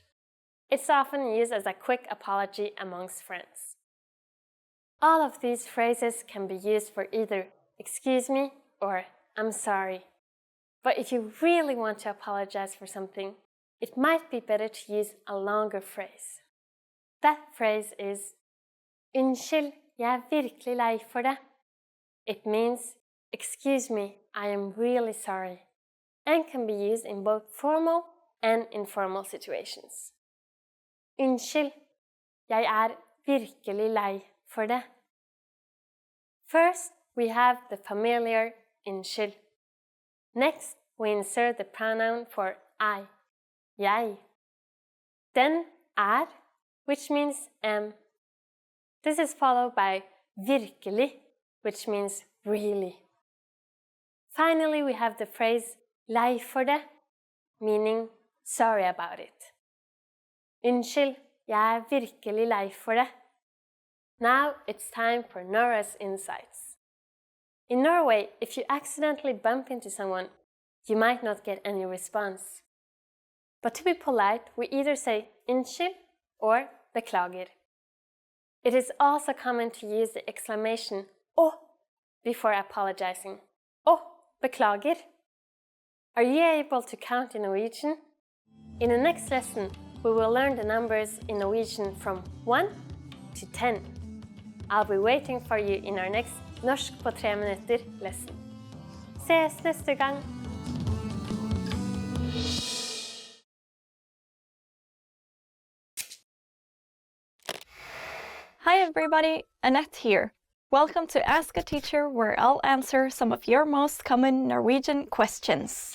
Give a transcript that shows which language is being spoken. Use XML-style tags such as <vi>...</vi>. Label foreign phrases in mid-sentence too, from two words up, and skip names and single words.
<en>It's often used as a quick apology amongst friends. All of these phrases can be used for either excuse me or I'm sorry. But if you really want to apologize for something, it might be better to use a longer phrase. That phrase is</en> <no>Unnskyld, jeg er virkelig lei for det.</no> <en>It means excuse me, I am really sorry, and can be used in both formal and informal situations.</en> <no>Unnskyld, Jeg virkelig lei for det.</no> <en>First, we have the familiar unnskyld. Next, we insert the pronoun for I, jeg. Then which means am. This is followed by virkelig, which means really. Finally, we have the phrase</en> <no>lei for det,</no> <en>meaning sorry about it.</en> <no>Unnskyld, jeg virkelig lei for det.</no> <en>Now it's time for Nora's insights. In Norway, if you accidentally bump into someone, you might not get any response. But to be polite, we either say unnskyld or beklager. It is also common to use the exclamation å before apologizing.</en> <no>Å, beklager.</no> <en>Are you able to count in Norwegian? In the next lesson, we will learn the numbers in Norwegian from 1 to 10. I'll be waiting for you in our next Norsk på 3 minutter lesson.</en> <no>Ses neste gang!</no> <en>Hi everybody, Annette here. Welcome to Ask a Teacher, where I'll answer some of your most common Norwegian questions.</en>